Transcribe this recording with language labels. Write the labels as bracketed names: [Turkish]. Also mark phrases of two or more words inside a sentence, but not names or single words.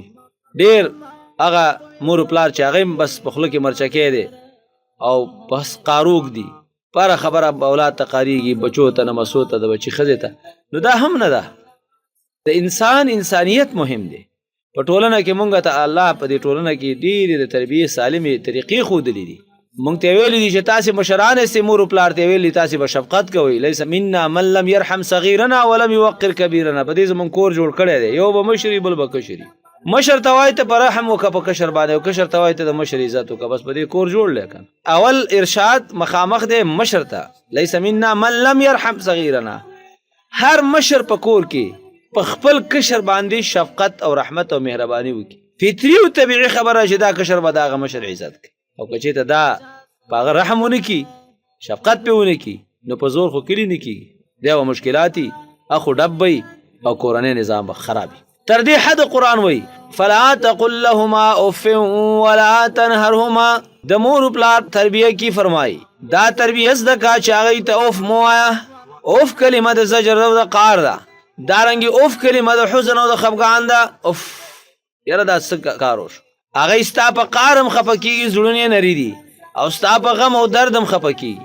[Pashto] ډېر هغه مور و پلار چې هغه بس په خوله کې مرچکی دی او بس قاروک دي، پاره خبره اولاد ته قاریږي، بچو ته نمسو ته د بچي ښځې ته. نو دا هم نه ده. د انسان انسانیت مهم دی. په ټولنه کې مونږ ته الله په دې ټولنه کې ډېرې د تربیې سالمې طریقې ښودلې دي. مونږ ته ویلي دي چې تاسې مشران یاستئ، مور و پلار ته ویلي تاسې به شفقت کوئ. [Arabic] لیس منا من لم يرحم صغیرنا ولم یوقر کبیرنا. [Pashto] په دې زمونږ کور جوړ کړی دی، یو به مشري بل به کشري. مشر ته وایي ته په رحم وکړه په کشر باندې او کشر ته وایي ته د مشر عزت وکړه، بس په دې کور جوړ دی که اول ارشاد مخامخ دی مشر ته. [Arabic] لیس منا من لم يرحم صغیرنا. [Pashto] هر مشر په کور کې په خپل کشر باندې شفقت او رحمت او مهرباني وکړي. فطري او طبیعي خبره چې دا کشر به د هغه مشر عزت کوي او که چېرته دا په هغه رحم ونه کړي شفقت پې ونه کړي نو په زور خو کلي نه کېږي، بیا به مشکلات وي، اخو ډب وي او کورنی نظام به خراب وي. تر دې حد قرآن وایي [Arabic] فلا تقل لهما اف ولا تنهرهما. [Pashto] د مور و پلار تربیه کې فرمایي دا تربیه زده کا چې هغوی ته اوف مه وایه. اوف کلمه د زجر او د قهر ده، دارنګې اوف کلمه د حزن او د خفګان ده. اوف یاره دا څه کار وشو. هغوی ستا په قهر هم خفه کېږي، زړونه یې نري دي او ستا په غم او درد هم خفه کېږي.